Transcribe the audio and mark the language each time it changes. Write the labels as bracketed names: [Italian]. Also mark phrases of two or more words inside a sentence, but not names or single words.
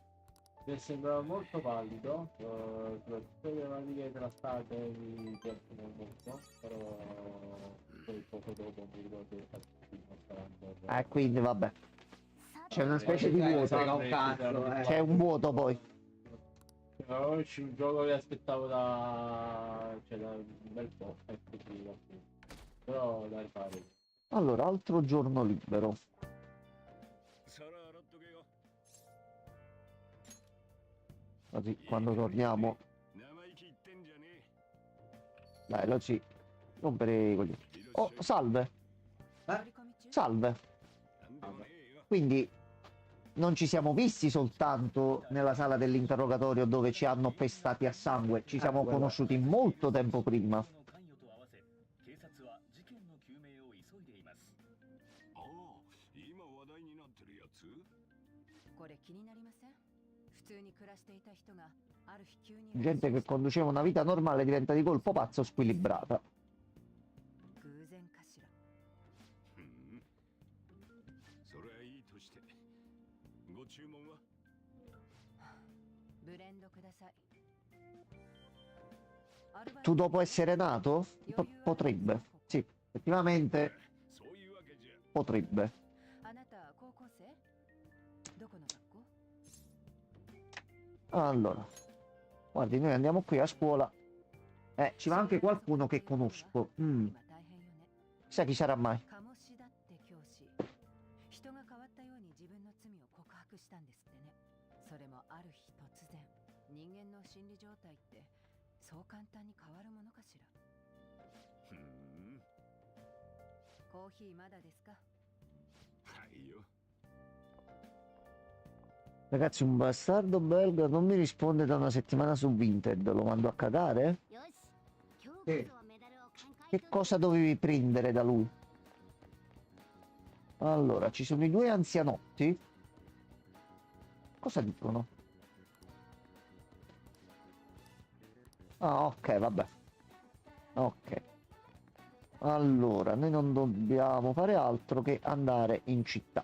[Italian] Mi sembrava molto pallido, soprattutto le maniche trastate mi piacciono molto, però poi poco dopo mi ricordo che il mostrando. Quindi vabbè. C'è una specie di vuoto. Frega un cazzo, C'è un vuoto poi. Oggi un gioco che aspettavo da un bel po', effettivamente. Però dai fare. Allora, altro giorno libero. [Japanese] 皿洗っとけよ。 [Italian] Così quando torniamo. [Japanese] 生意気言ってんじゃねえ。 [Italian] Dai, lo sì. Rompere i coglioni. Oh, salve. Salve. [Japanese] なんでもねえよ。 [Italian] Quindi non ci siamo visti soltanto nella sala dell'interrogatorio dove ci hanno pestati a sangue, ci siamo conosciuti molto tempo prima. [Japanese] ああ、今話題になってるやつ。これ気になりません？普通に暮らしていた人がある日急に [Italian] Gente che conduceva una vita normale diventa di colpo pazza o squilibrata. [Japanese] 偶然かしら。ふん。それはいいとして。ご注文は。ブレンドください。 [Italian] Tu dopo essere nato? Potrebbe. Sì, effettivamente [Japanese] そういうわけじゃ。 [Italian] potrebbe. [Japanese] あなた高校生？どこの学校？ [Italian] Allora, guardi, noi andiamo qui a scuola. Ci va anche qualcuno che conosco. [Japanese] 今大変よね。 Chissà chi sarà mai. 鴨志田って教師。人が変わったように自分の罪を告白したんですってね。それもある日突然。人間の心理状態ってそう簡単に変わるものかしら。ふん。コーヒーまだですか？ [Italian] io. Ragazzi, un bastardo belga non mi risponde da una settimana su Vinted. Lo mando a cagare? [Japanese] よし今日こ [Italian] Sì. [Japanese] そはメダルを完解 [Italian] Che cosa dovevi prendere da lui? Allora, ci sono i due anzianotti. Cosa dicono? Ah, ok, vabbè. Ok. Allora, noi non dobbiamo fare altro che andare in città.